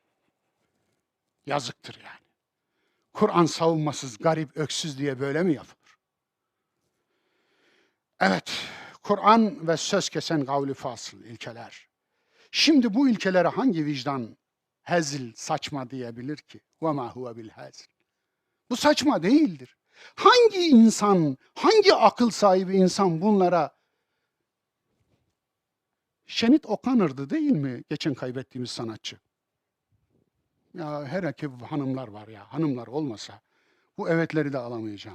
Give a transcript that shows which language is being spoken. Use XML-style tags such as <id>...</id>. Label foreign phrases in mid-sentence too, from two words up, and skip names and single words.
<tr>Yazıktır yani. Kur'an savunmasız, garip, öksüz diye böyle mi yapılır? Evet, Kur'an ve söz kesen kavli fasıl ilkeler. Şimdi bu ilkelere hangi vicdan hezil, saçma diyebilir ki?</tr> <ar>وَمَا هُوَ بِالْهَزِلِ</ar> <tr>Bu saçma değildir. Hangi insan, hangi akıl sahibi insan bunlara Şenit Okanır'dı değil mi geçen kaybettiğimiz sanatçı? Ya her iki hanımlar var ya, hanımlar olmasa bu evetleri de alamayacağım.</tr>